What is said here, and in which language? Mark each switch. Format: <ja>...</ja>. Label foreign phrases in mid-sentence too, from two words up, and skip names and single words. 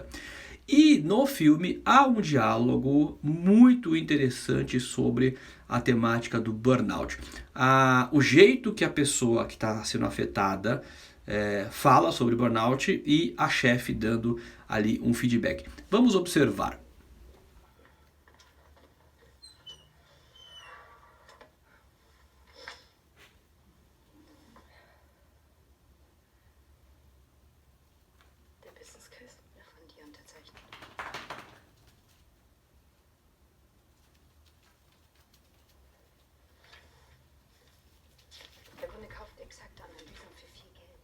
<pt>E no filme há um diálogo muito interessante sobre a temática do burnout. O jeito que a pessoa que está sendo afetada fala sobre burnout e a chefe dando ali um feedback. Vamos observar.</pt> <de>Der</de> <en>Business Case</en> <de>wird von dir unterzeichnet. Der Kunde kauft exakte Analysen für viel Geld.</de>